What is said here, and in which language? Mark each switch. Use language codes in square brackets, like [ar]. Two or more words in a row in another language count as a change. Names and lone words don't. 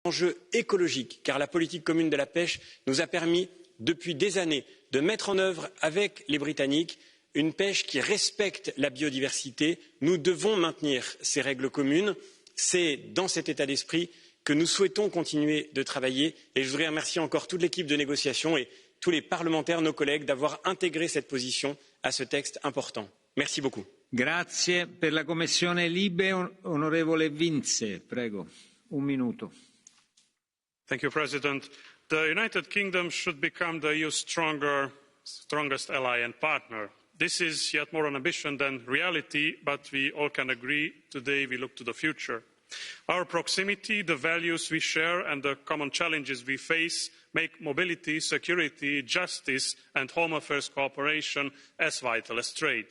[fr] enjeu écologique, car la politique commune de la pêche nous a permis depuis des années de mettre en œuvre avec les Britanniques une pêche qui respecte la biodiversité. Nous devons maintenir ces règles communes. C'est dans cet état d'esprit que nous souhaitons continuer de travailler et je voudrais remercier encore toute l'équipe de négociation et tous les parlementaires, nos collègues, d'avoir intégré cette position à ce texte important. Merci beaucoup. [it] Grazie. Per la Commissione Libe, onorevole Vince, prego. Un minuto. [en] Thank you, President. The United Kingdom should become the EU's strongest ally and partner. This is yet more an ambition than reality, but we all can agree today we look to the future. Our proximity, the values we share and the common challenges we face make mobility, security, justice and home affairs cooperation as vital as trade.